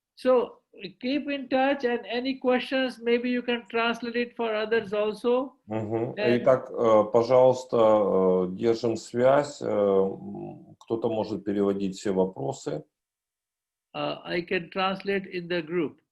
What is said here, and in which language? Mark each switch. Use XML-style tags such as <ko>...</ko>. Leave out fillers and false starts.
<en>So keep in touch, and any questions, maybe you can translate it for others also.</en> <ru>Итак, пожалуйста, держим связь. Кто-то может переводить все вопросы.</ru> <en>I can translate in the group.</en>